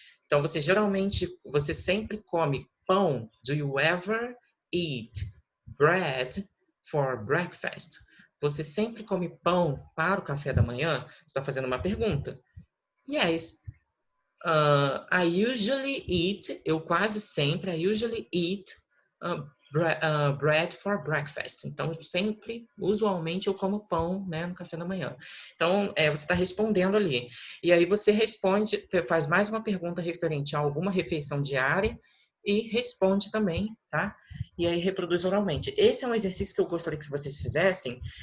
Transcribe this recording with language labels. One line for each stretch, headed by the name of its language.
Portuguese: Então, você sempre come pão.
English: Do you ever eat bread for breakfast?
Portuguese: Você sempre come pão para o café da manhã? Você está fazendo uma pergunta.
English: Yes. I usually eat,
Portuguese: eu quase sempre,
English: I usually eat bread for breakfast.
Portuguese: Então, sempre, usualmente, eu como pão, né, no café da manhã. Então, você está respondendo ali. E aí você responde, faz mais uma pergunta referente a alguma refeição diária e responde também, tá? E aí reproduz oralmente. Esse é um exercício que eu gostaria que vocês fizessem.